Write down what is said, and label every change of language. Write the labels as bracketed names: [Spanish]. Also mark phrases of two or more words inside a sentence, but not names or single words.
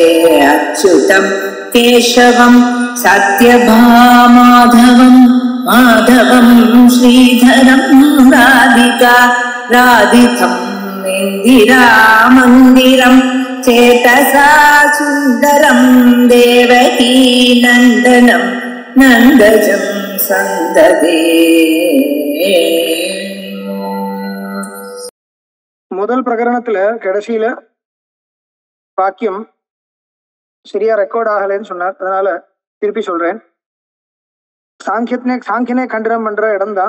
[Sanskrit] अच्युतं केशवं सत्यभामाधवं माधवं श्रीधरं राधितं इन्दिरामन्दिरं चेतसा सुन्दरं देवकी नन्दनं नन्दजं सन्ददे। [Tamil] முதல் பிரகரணத்துல கடைசியில வாக்கியம் சரியா ரெக்கார்ட் ஆகலைன்னு சொன்னார். அதனால திருப்பி சொல்றேன். சாங்கியனை கண்டனம் பண்ற இடம் தான்.